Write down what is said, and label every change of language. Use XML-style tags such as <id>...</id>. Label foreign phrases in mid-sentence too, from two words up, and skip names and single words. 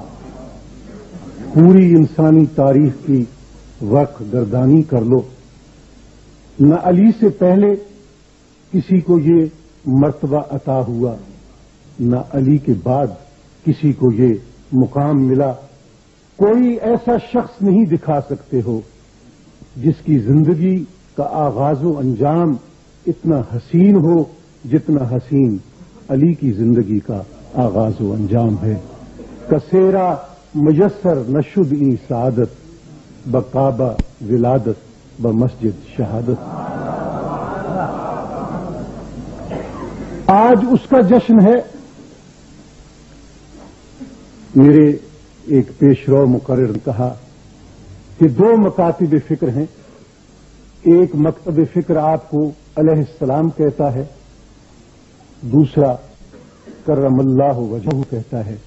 <ur>پوری انسانی تاریخ کی وقت گردانی کر لو، نہ علی سے پہلے کسی کو یہ مرتبہ عطا ہوا، نہ علی کے بعد کسی کو یہ مقام ملا. کوئی ایسا شخص نہیں دکھا سکتے ہو جس کی زندگی کا آغاز و انجام اتنا حسین ہو جتنا حسین علی کی زندگی کا آغاز و انجام ہے.</ur> <fa>کسیرا میسر نشد ای سعادت، بکعبہ ولادت بمسجد شہادت.</fa> <ur>آج اس کا جشن ہے. میرے ایک پیشرو مقرر نے کہا کہ 2 مکاتب فکر ہیں. ایک مکتب فکر آپ کو</ur> <ar>علیہ السلام</ar> <ur>کہتا ہے، دوسرا</ur> <ar>کرم اللہ وجہہ</ar> <ur>کہتا ہے.</ur>